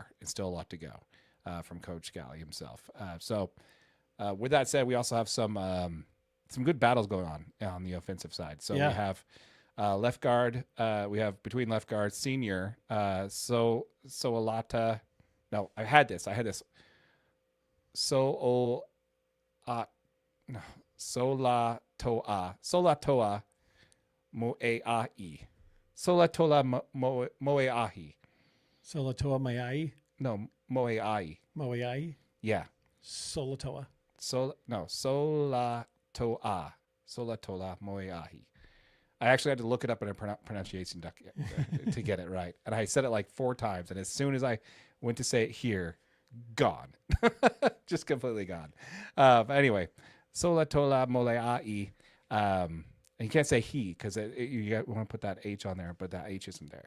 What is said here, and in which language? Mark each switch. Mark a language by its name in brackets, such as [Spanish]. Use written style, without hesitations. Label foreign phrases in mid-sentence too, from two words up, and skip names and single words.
[English] It's still a lot to go from Coach Scally himself. So with that said, we also have some good battles going on the offensive side. So we have left guard. We have between left guards, senior Solata. No, I had this. Solatoa Moeahi. Solatola Moeahi. Solatoa Maiai? No, Moeahi. Moeai? Yeah. Solatoa. Solatoa. Solatola Moeahi. I actually had to look it up in a pronunciation to get it right. And I said it like 4 times. And as soon as I went to say it here, gone. Just completely gone. Anyway, Solatola Moeahi. And you can't say he because you want to put that H on there, but that H isn't there.